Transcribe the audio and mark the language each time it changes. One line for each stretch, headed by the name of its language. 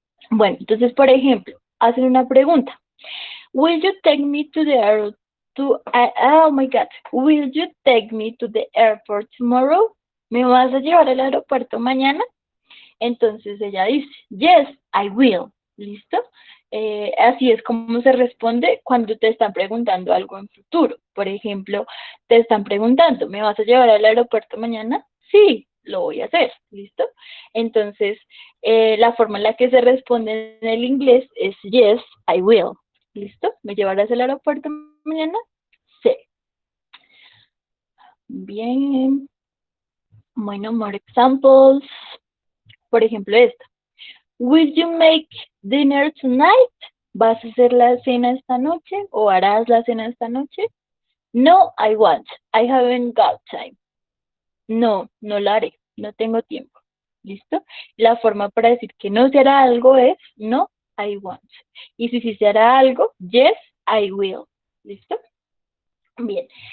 Spanish: Bueno, entonces, por ejemplo, hacen una pregunta.
English: Will you take me to the airport oh my God. Will you take me to the airport tomorrow?
Spanish: ¿Me vas a llevar al aeropuerto mañana? Entonces ella dice,
English: yes, I will.
Spanish: ¿Listo? Así es como se responde cuando te están preguntando algo en futuro. Por ejemplo, te están preguntando, ¿me vas a llevar al aeropuerto mañana? Sí, lo voy a hacer. ¿Listo? Entonces, la forma en la que se responde en el inglés es
English: yes, I will.
Spanish: ¿Listo? ¿Me llevarás al aeropuerto mañana? Sí. Bien. Bueno,
English: more examples.
Spanish: Por ejemplo, esta.
English: Will you make dinner tonight?
Spanish: ¿Vas a hacer la cena esta noche? ¿O harás la cena esta noche?
English: No, I won't. I haven't got time.
Spanish: No, no lo haré. No tengo tiempo.
English: ¿Listo?
Spanish: La forma para decir que no se hará algo es
English: no, I won't.
Spanish: Y si sí se hará algo,
English: yes, I will.
Spanish: ¿Listo? Bien.